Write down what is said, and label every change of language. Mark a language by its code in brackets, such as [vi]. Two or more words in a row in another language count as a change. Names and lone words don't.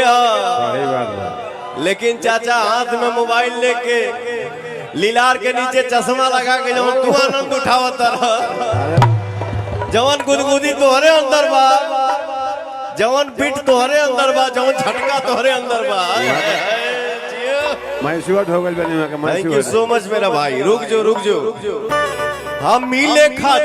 [bho] है, लेकिन चाचा हाथ में मोबाइल लेके लीलार के नीचे चश्मा लगा के जवन तू आनंद उठावत रह, जवन गुदगुदी तोहरे अंदर बा, जवन पीठ तोहरे अंदर बा, जवन झटका तोहरे अंदर बा। [en] thank you so much मेरा भाई। [bho] रुक जो हम मिले खा